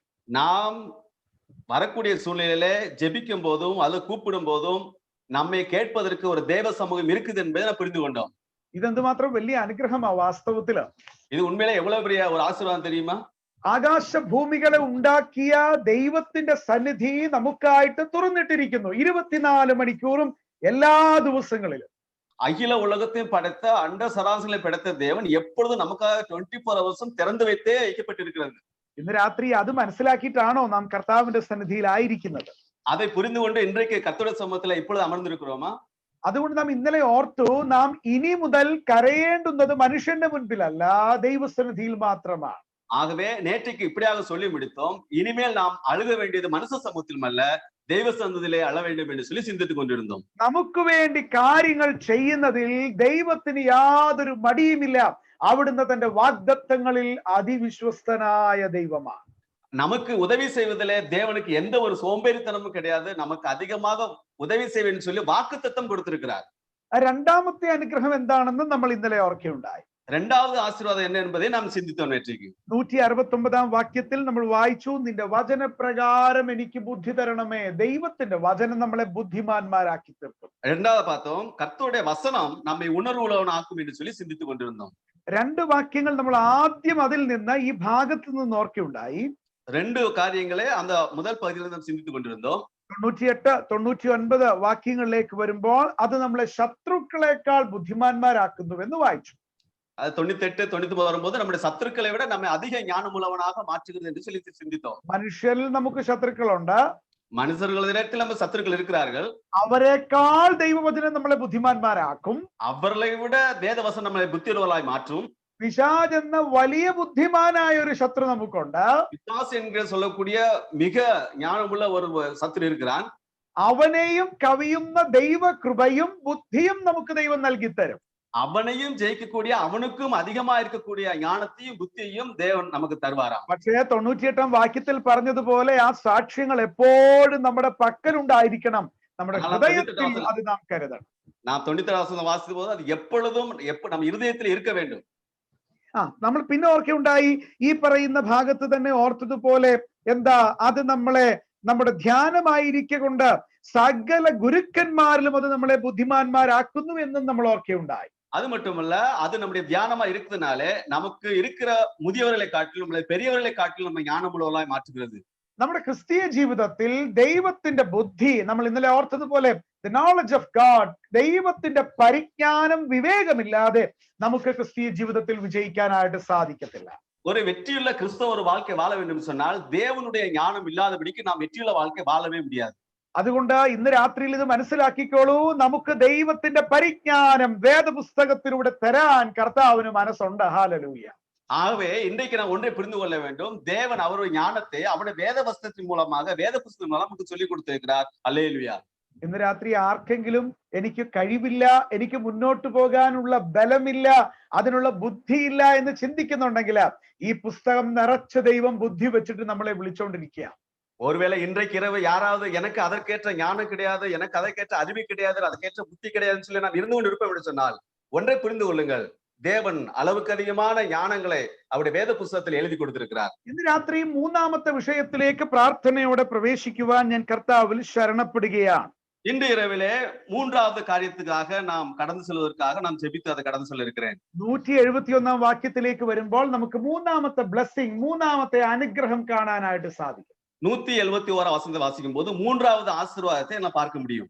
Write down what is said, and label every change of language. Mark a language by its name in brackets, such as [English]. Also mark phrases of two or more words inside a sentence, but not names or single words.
[Tamil] நாம் வரக்கூடிய சூழ்நிலையிலே ஜெபிக்கும் போதும் அது கூப்பிடும் போதும் நம்மை கேட்பதற்கு ஒரு தேவ சமூகம் இருக்குது என்பதை நாம் புரிந்து கொண்டோம். [Malayalam] ഇതെന്തുമാത്രം വലിയ അനുഗ്രഹമാ വാസ്തവത്തില്. [Tamil] இது உண்மையிலே எவ்வளவு பெரிய ஒரு ஆசீர்வாதம் தெரியுமா? [Malayalam] ആകാശ ഭൂമികളെ ഉണ്ടാക്കിയ ദൈവത്തിന്റെ സന്നിധി നമുക്കായിട്ട് തുറന്നിട്ടിരിക്കുന്നു 24 മണിക്കൂറും എല്ലാ ദിവസങ്ങളിലും. [Tamil] அகில உலகத்தையும் படைத்த அண்ட சராசரிகளை படைத்த தேவன் எப்பொழுதும் நமக்காக 24 ஹவர்ஸும் திறந்து வைத்தே வைக்கப்பட்டிருக்கிறது. [Malayalam] ഇന്ന് രാത്രി അത് മനസ്സിലാക്കിയിട്ടാണോ നാം കർത്താവിന്റെ സന്നിധിയിലായിരിക്കുന്നത്? [Tamil] அதை புரிந்து கொண்டு இன்றைக்கு கர்த்தருடைய சமூகத்துல இப்பொழுது அமர்ந்திருக்கிறோமா? [Malayalam] അതുകൊണ്ട് നാം ഇന്നലെ ഓർത്തു, നാം ഇനി മുതൽ കരയേണ്ടുന്നത് മനുഷ്യന്റെ മുൻപിലല്ല, ദൈവസന്നിധിയിൽ മാത്രമാണ്. [Tamil] ஆகவே நேற்றைக்கு இப்படியாக சொல்லி முடித்தோம். இனிமேல் நாம் அழுக வேண்டியது மனுஷ சமூகத்திலும் அல்ல, தெய்வ சந்ததியிலே அழ வேண்டும் என்று சொல்லி சிந்தித்துக் கொண்டிருந்தோம். [Malayalam] നമുക്ക് വേണ്ടി കാര്യങ്ങൾ ചെയ്യുന്നതിൽ ദൈവത്തിന് യാതൊരു മടിയുമില്ല. അവിടുന്ന് തന്റെ വാഗ്ദത്തങ്ങളിൽ അതിവിശ്വസ്തനായ ദൈവമാണ്. [Tamil] நமக்கு உதவி செய்வதிலே தேவனுக்கு எந்த ஒரு சோம்பேறித்தனமும் கிடையாது. நமக்கு அதிகமாக உதவி செய்வேன்னு சொல்லி வாக்குத்தத்தம் கொடுத்திருக்கிறார். [Malayalam] രണ്ടാമത്തെ അനുഗ്രഹം എന്താണെന്ന് നമ്മൾ ഇന്നലെ ഓർക്കുകയുണ്ടായി. [Tamil] இரண்டாவது ஆசீர்வாதம் என்ன என்பதை நாம் சிந்தித்தோம் நேற்றைக்கு. [Malayalam] 169 വാക്യത്തിൽ നമ്മൾ വായിച്ചു, നിന്റെ വചനപ്രകാരം എനിക്ക് ബുദ്ധി തരണമേ. ദൈവത്തിന്റെ വചനം നമ്മളെ ബുദ്ധിമാന്മാരാക്കി തീർക്കും. [Tamil] இரண்டாவது பார்த்தோம், கர்த்தருடைய வசனம் நம்மை உணர்வுள்ளவனாக்கும் என்று சொல்லி சிந்தித்துக் கொண்டிருந்தோம். [Malayalam] രണ്ട് വാക്യങ്ങൾ നമ്മൾ ആദ്യം അതിൽ നിന്ന് ഈ ഭാഗത്ത് നിന്ന് ഓർക്കുകയുണ്ടായി. [Tamil] ரெண்டு காரியங்களே அந்த முதல் பகுதியில் நாம் சிந்தித்துக் கொண்டிருந்தோம். [Malayalam] 98, 99 വാക്യങ്ങളിലേക്ക് വരുമ്പോൾ അത് നമ്മളെ ശത്രുക്കളെക്കാൾ ബുദ്ധിമാന്മാരാക്കുന്നു എന്ന് വായിച്ചു. [Tamil] அது 98, 99 வரும்போது நம்முடைய சத்துருக்களை விட நம்மை அதிக ஞானமுள்ளவனாக மாற்றுகிறது என்று சொல்லி சிந்தித்தோம். [Malayalam] മനുഷ്യരിൽ നമുക്ക് ശത്രുക്കളുണ്ട്. [Tamil] மனுஷர்களிடத்தில் நம்ம சத்துருக்கள் இருக்கிறார்கள். [Malayalam] അവരെക്കാൾ ദൈവവചനം നമ്മളെ ബുദ്ധിമാന്മാരാക്കും. [Tamil] அவர்களை விட வேதவசனம் நம்மளை புத்தியுள்ளவர்களாய் மாற்றும். [Malayalam] പിശാച് എന്ന വലിയ ബുദ്ധിമാനായ ഒരു ശത്രു നമുക്കുണ്ട്. [Tamil] பிசாசு என்கிற சொல்லக்கூடிய மிக ஞானமுள்ள ஒரு சத்துரு இருக்கிறான். [Malayalam] അവനെയും കവിയുന്ന ദൈവകൃപയും ബുദ്ധിയും നമുക്ക് ദൈവം നൽകി തരും. [Tamil] அவனையும் ஜெயிக்கக்கூடிய, அவனுக்கும் அதிகமா இருக்கக்கூடிய ஞானத்தையும் புத்தியையும் தேவன் நமக்கு தருவாராம். [Malayalam] പക്ഷേ 98 വാക്യത്തിൽ പറഞ്ഞതുപോലെ ആ സാക്ഷ്യങ്ങൾ എപ്പോഴും നമ്മുടെ പക്കലുണ്ടായിരിക്കണം. നമ്മുടെ ഹൃദയത്തിൽ അത് നാം കരുതണം. [Tamil] நாம் 96 வாசித்த போது அது எப்பொழுதும் நம்ம இருதயத்தில் இருக்க வேண்டும். [Malayalam] നമ്മൾ പിന്നെ ഓർക്കുകയുണ്ടായി, ഈ പറയുന്ന ഭാഗത്ത് തന്നെ ഓർത്തതുപോലെ എന്താ, അത് നമ്മളെ നമ്മുടെ ധ്യാനമായിരിക്കൊണ്ട് സകല ഗുരുക്കന്മാരിലും അത് നമ്മളെ ബുദ്ധിമാന്മാരാക്കുന്നു എന്നും നമ്മൾ ഓർക്കുകയുണ്ടായി. [Tamil] அது மட்டுமல்ல, அது நம்முடைய தியானமா இருக்கிறதுனாலே நமக்கு இருக்கிற முதியவர்களை காட்டிலும் நம்மளை பெரியவர்களை காட்டிலும் நம்ம ஞானமுள்ளவர்களாய் மாற்றுகிறது. [Malayalam] നമ്മുടെ ക്രിസ്തീയ ജീവിതത്തിൽ ദൈവത്തിന്റെ ബുദ്ധി, നമ്മൾ ഇന്നലെ ഓർത്തതുപോലെ [English] the knowledge of God, [Malayalam] ദൈവത്തിന്റെ പരിജ്ഞാനം, വിവേകമില്ലാതെ നമുക്ക് ക്രിസ്തീയ ജീവിതത്തിൽ വിജയിക്കാനായിട്ട് സാധിക്കത്തില്ല. [Tamil] ஒரு வெற்றியுள்ள கிறிஸ்தவ ஒரு வாழ்க்கை வாழ வேண்டும் சொன்னால் தேவனுடைய ஞானம் இல்லாதபடிக்கு நாம் வெற்றியுள்ள வாழ்க்கை வாழவே முடியாது. [Malayalam] അതുകൊണ്ട് ഇന്ന് രാത്രിയിൽ ഇത് മനസ്സിലാക്കിക്കോളൂ, നമുക്ക് ദൈവത്തിന്റെ പരിജ്ഞാനം വേദപുസ്തകത്തിലൂടെ തരാൻ കർത്താവിന് മനസ്സുണ്ട്. ഹല്ലേലൂയ. [Tamil] ஆகவே இன்றைக்கு நான் ஒன்றை புரிந்து கொள்ள வேண்டும், தேவன் அவருடைய ஞானத்தை அவருடைய வேத வஸ்திரத்தின் மூலமாக, வேத புஸ்தகம் மூலம் நமக்கு சொல்லிக் கொடுத்திருக்கிறார். அல்லேலூயா. [Malayalam] ഇന്ന് രാത്രി ആർക്കെങ്കിലും എനിക്ക് കഴിവില്ല, എനിക്ക് മുന്നോട്ട് പോകാനുള്ള ബലമില്ല, അതിനുള്ള ബുദ്ധിയില്ല എന്ന് ചിന്തിക്കുന്നുണ്ടെങ്കിൽ ഈ പുസ്തകം നിറച്ച ദൈവം ബുദ്ധി വെച്ചിട്ട് നമ്മളെ വിളിച്ചോണ്ടിരിക്കുക. [Tamil] ஒருவேளை இன்றைக்கு இரவு யாராவது எனக்கு அதற்கேற்ற ஞானம் கிடையாது, எனக்கு அதற்கேற்ற அறிவு கிடையாது, அதற்கேற்ற புத்தி கிடையாதுன்னு சொல்லி நாம் இருந்து கொண்டு இருப்போம் என்று சொன்னால் ஒன்றை புரிந்து கொள்ளுங்கள், தேவன் அளவுக்கு அதிகமான ஞானங்களை அவருடைய வேத [Malayalam] പുസ്തകത്തിൽ എഴുതി [Tamil] കൊടുത്തിരിக்கிறார். [Malayalam] ഇന്ന് രാത്രി മൂന്നാമത്തെ വിഷയത്തിലേക്ക് പ്രാർത്ഥനയോടെ പ്രവേശിക്കുവാൻ ഞാൻ കർത്താവിൽ ശരണപ്പെടുകയാണ്. [Tamil] இன்று இரவிலே மூன்றாவது காரியத்துக்காக நாம் கடந்து செல்வதற்காக நாம் ஜெபித்து அதை கடந்து சொல்ல இருக்கிறேன். [Malayalam] 171 വാക്യത്തിലേക്ക് വരുമ്പോൾ നമുക്ക് മൂന്നാമത്തെ ബ്ലെസ്സിംഗ്, മൂന്നാമത്തെ അനുഗ്രഹം കാണാനായിട്ട് സാധിക്കും. [Tamil] 171 வசனத்தை வாசிக்கும் போது மூன்றாவது ஆசீர்வாதத்தை நான் பார்க்க முடியும்.